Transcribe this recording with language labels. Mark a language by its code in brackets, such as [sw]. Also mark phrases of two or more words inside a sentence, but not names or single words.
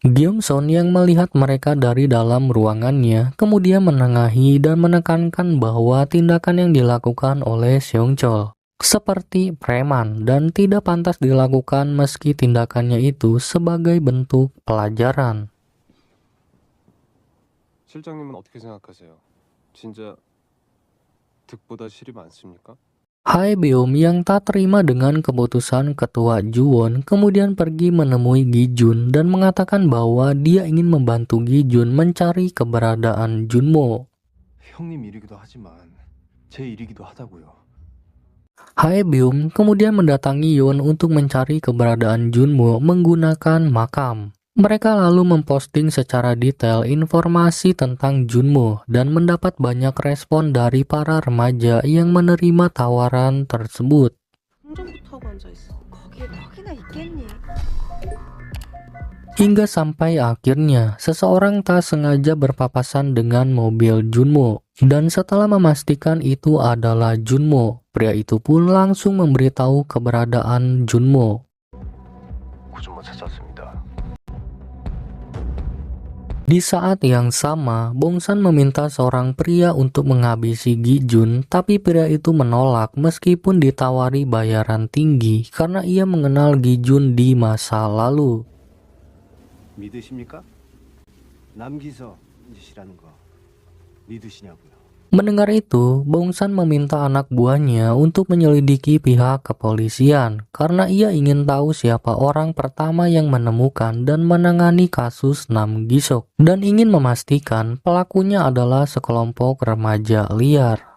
[id] Gyeomson yang melihat mereka dari dalam ruangannya kemudian menengahi dan menekankan bahwa tindakan yang dilakukan oleh Seongcheol seperti preman dan tidak pantas dilakukan meski tindakannya itu sebagai bentuk pelajaran. [ko] 실장님은 어떻게 생각하세요? 진짜 득보다 실이 많습니까? [id] Haebyo yang tak terima dengan keputusan ketua Juwon kemudian pergi menemui Gijun dan mengatakan bahwa dia ingin membantu Gijun mencari keberadaan Junmo. [ko] 형님 일이기도 하지만 제 일이기도 하다고요. [id] Haebyo kemudian mendatangi Yeon untuk mencari keberadaan Junmo menggunakan makam. Mereka lalu memposting secara detail informasi tentang Junmo dan mendapat banyak respon dari para remaja yang menerima tawaran tersebut. Hingga sampai akhirnya, seseorang tak sengaja berpapasan dengan mobil Junmo. Dan setelah memastikan itu adalah Junmo, pria itu pun langsung memberitahu keberadaan Junmo. [ko] 구준모 찾았습니다. [id] Di saat yang sama, Bongsan meminta seorang pria untuk menghabisi Gijun, tapi pria itu menolak meskipun ditawari bayaran tinggi karena ia mengenal Gijun di masa lalu. [ko] 믿으십니까? 남기석이시라는 거 믿으시냐고요? [id] Mendengar itu, Bongsan meminta anak buahnya untuk menyelidiki pihak kepolisian karena ia ingin tahu siapa orang pertama yang menemukan dan menangani kasus Nam Gisok dan ingin memastikan pelakunya adalah sekelompok remaja liar.